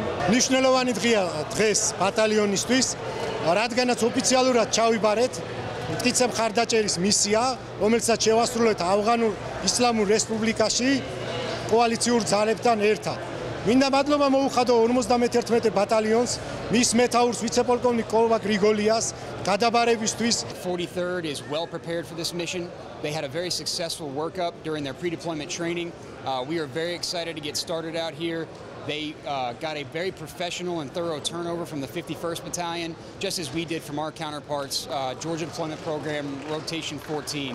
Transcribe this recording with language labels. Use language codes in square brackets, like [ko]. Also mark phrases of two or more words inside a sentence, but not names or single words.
[ka] მნიშვნელოვანი დღეა დღეს ბატალიონისთვის, რადგანაც ოფიციალურად ჩავიბარეთ მტკიცე მხარდაჭერის მისია, რომელსაც შევასრულეთ ავღანურ ისლამურ რესპუბლიკაში კოალიციურ ძალებთან ერთად. მინდა მადლობა მოუხადო 51 ბატალიონს, მის მეთაურს ვიცე-პოლკოვნიკ კოლვა გრიგოლიას გადაბარებისთვის. [en] 43rd is well prepared for this mission. They had a very successful workup during their pre-deployment training. We are very excited to get started out here. They got a very professional and thorough turnover from the 51st Battalion, just as we did from our counterparts, Georgia Deployment Program, Rotation 14.